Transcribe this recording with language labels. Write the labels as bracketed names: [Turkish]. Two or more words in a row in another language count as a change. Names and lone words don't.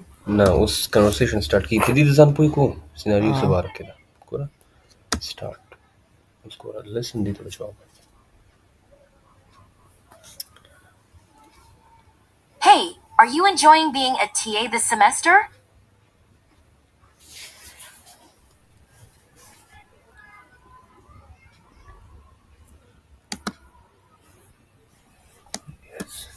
[Pashto] نه اوس [English] conversation start [Pashto] کړي په دې د ځان پوه کوو سیناریو څه باره کې ده ګوره سٹارټ اوس ګوره لسن دې ته به جواب ورکړي [English] Hey, are you enjoying being a TA this semester? yes